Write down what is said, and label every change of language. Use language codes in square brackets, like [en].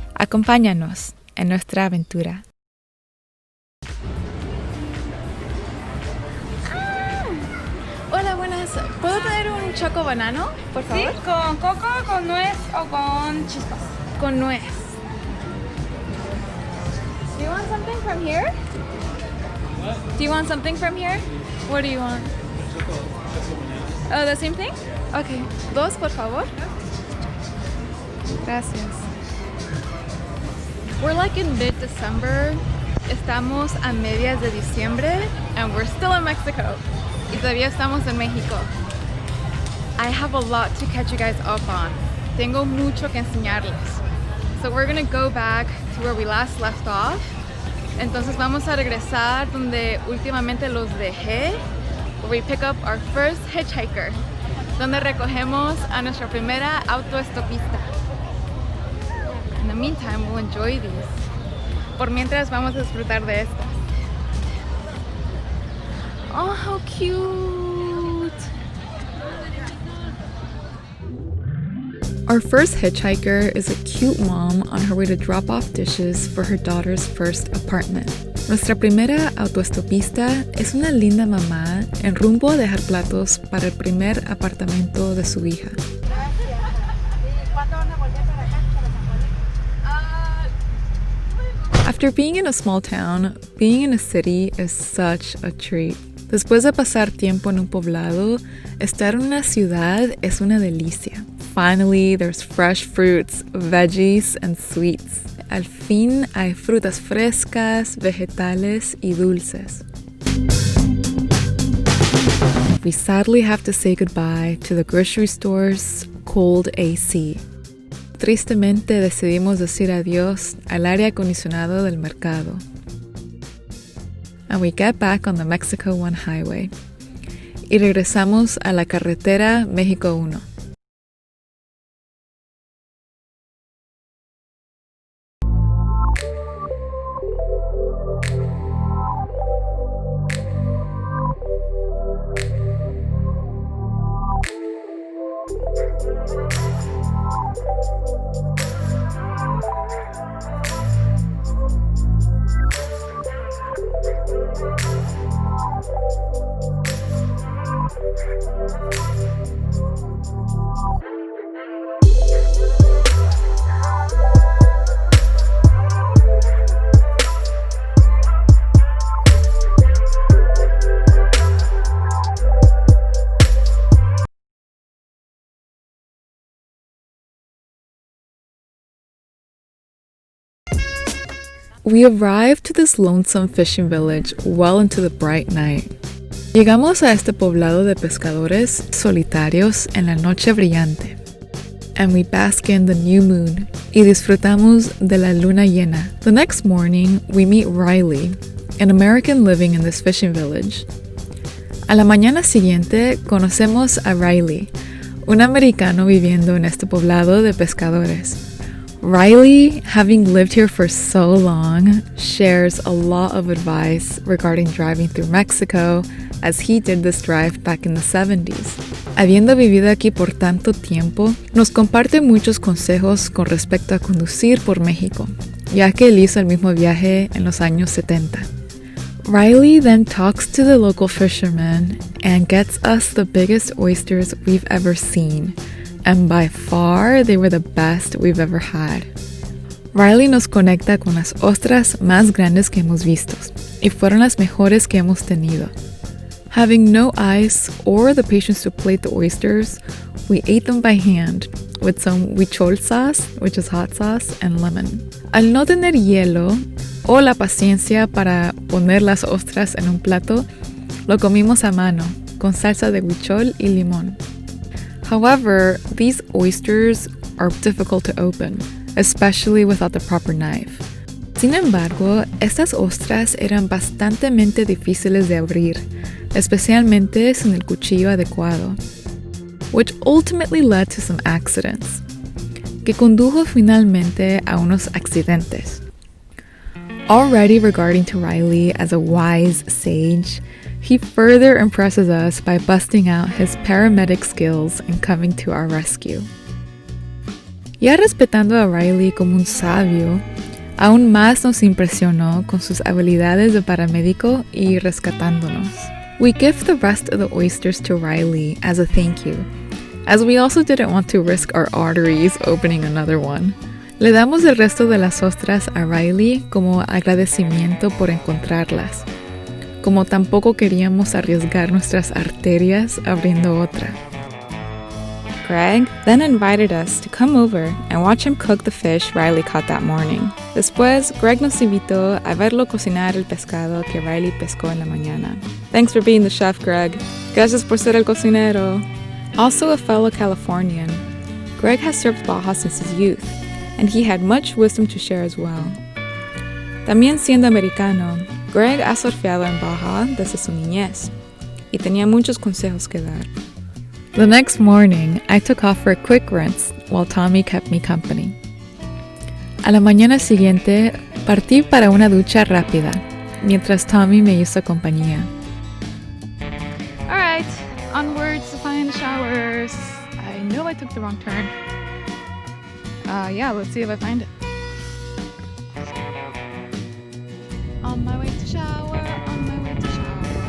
[es] Acompáñanos en nuestra aventura. Hola, buenas. ¿Puedo tener un choco banano, por favor? Sí, con coco, con nuez o con chispas. Con nuez. [en] Do you want something from here? What? Do you want something from here? What do you want? Oh, the same thing? Okay. [es] Dos, por favor. Gracias. [en] We're like in mid-December. [es] Estamos a medias de diciembre [en] and we're still in Mexico. [es] Y todavía estamos en México. [en] I have a lot to catch you guys up on. [es] Tengo mucho que enseñarles. [en] So we're gonna go back to where we last left off. [es] Entonces vamos a regresar donde últimamente los dejé, [en] where we pick up our first hitchhiker, [es] donde recogemos a nuestra primera autoestopista. [en] In the meantime, we'll enjoy these. [es] Por mientras vamos a disfrutar de estas. [en] Oh, how cute! Our first hitchhiker is a cute mom on her way to drop off dishes for her daughter's first apartment. [es] Nuestra primera autoestopista es una linda mamá en rumbo a dejar platos para el primer apartamento de su hija. [en] After being in a small town, being in a city is such a treat. [es] Después de pasar tiempo en un poblado, estar en una ciudad es una delicia. [en] Finally, there's fresh fruits, veggies, and sweets. [es] Al fin hay frutas frescas, vegetales y dulces. [en] We sadly have to say goodbye to the grocery store's cold AC. [es] Tristemente decidimos decir adiós al aire acondicionado del mercado. [en] And we get back on the Mexico 1 highway. [es] Y regresamos a la carretera México 1. [en] We arrived to this lonesome fishing village well into the bright night. [es] Llegamos a este poblado de pescadores solitarios en la noche brillante. [en] And we bask in the new moon [es] y disfrutamos de la luna llena. [en] The next morning, we meet Riley, an American living in this fishing village. [es] A la mañana siguiente, conocemos a Riley, un americano viviendo en este poblado de pescadores. [en] Riley, having lived here for so long, shares a lot of advice regarding driving through Mexico, as he did this drive back in the 70s. [es] Habiendo vivido aquí por tanto tiempo, nos comparte muchos consejos con respecto a conducir por México, ya que él hizo el mismo viaje en los años 70. [en] Riley then talks to the local fishermen and gets us the biggest oysters we've ever seen. And by far, they were the best we've ever had. [es] Riley nos conecta con las ostras más grandes que hemos visto, y fueron las mejores que hemos tenido. [en] Having no ice or the patience to plate the oysters, we ate them by hand, with some huichol sauce, which is hot sauce, and lemon. [es] Al no tener hielo, o la paciencia para poner las ostras en un plato, lo comimos a mano, con salsa de huichol y limón. [en] However, these oysters are difficult to open, especially without the proper knife. [es] Sin embargo, estas ostras eran bastante difíciles de abrir, especialmente sin el cuchillo adecuado, [en] which ultimately led to some accidents, [es] que condujo finalmente a unos accidentes. [en] Already regarding to Riley as a wise sage, he further impresses us by busting out his paramedic skills and coming to our rescue. [es] Ya respetando a Riley como un sabio, aún más nos impresionó con sus habilidades de paramédico y rescatándonos. [en] We give the rest of the oysters to Riley as a thank you, as we also didn't want to risk our arteries opening another one. [es] Le damos el resto de las ostras a Riley como agradecimiento por encontrarlas, como tampoco queríamos arriesgar nuestras arterias abriendo otra. [en] Greg then invited us to come over and watch him cook the fish Riley caught that morning. [es] Después, Greg nos invitó a verlo cocinar el pescado que Riley pescó en la mañana. [en] Thanks for being the chef, Greg. [es] Gracias por ser el cocinero. [en] Also a fellow Californian, Greg has served Baja since his youth, and he had much wisdom to share as well. [es] También siendo americano, Greg ha surfeado en Baja desde su niñez, y tenía muchos consejos que dar. [en] The next morning, I took off for a quick rinse while Tommie kept me company. [es] A la mañana siguiente, partí para una ducha rápida, mientras Tommie me hizo compañía. [en] Alright, onwards to find showers. I know I took the wrong turn. Yeah, let's see if I find it. On my way to shower, on my way to shower.